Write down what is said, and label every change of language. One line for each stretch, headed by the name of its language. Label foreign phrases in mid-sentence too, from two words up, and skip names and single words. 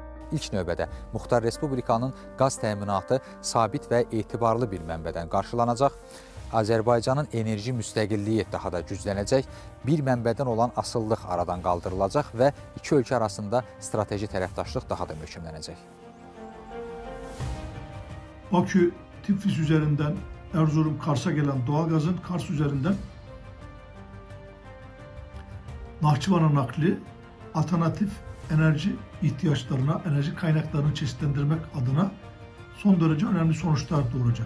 Azerbaijani: ilk növbədə Muxtar Respublikanın qaz təminatı sabit və etibarlı bir mənbədən qarşılanacaq. Azərbaycanın enerji müstəqilliyi daha da güclənəcək, bir mənbədən olan asıllıq aradan qaldırılacaq və iki ölkə arasında strateji tərəfdaşlıq daha da möhkəmlənəcək.
Turkish: Bakü, Tiflis üzerinden Erzurum, Kars'a gelen doğalgazın Kars üzerinden Nahçıvan'a nakli alternatif enerji ihtiyaçlarına, enerji kaynaklarını çeşitlendirmek adına son derece önemli sonuçlar doğuracak.